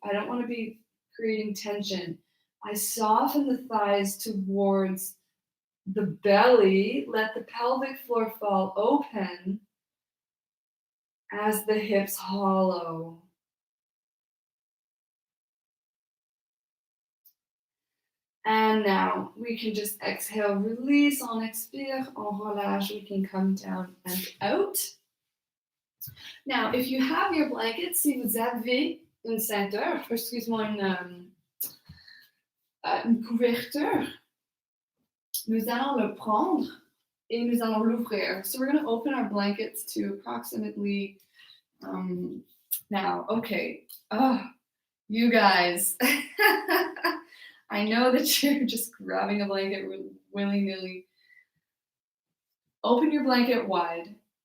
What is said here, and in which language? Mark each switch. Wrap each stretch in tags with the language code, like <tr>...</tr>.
<en>I don't want to be creating tension. I soften the thighs towards the belly, let the pelvic floor fall open as the hips hollow. And now we can just exhale, release,</en> <fr>on expire, on relâche,</fr> <en>we can come down and out. Now, if you have your blanket,</en> <fr>si vous avez une ceinture, excuse-moi, une couverture, nous allons le prendre et nous allons l'ouvrir.</fr> <en>So we're going to open our blankets to approximately, now, okay. Oh, you guys. I know that you're just grabbing a blanket willy-nilly. Open your blanket wide.</en>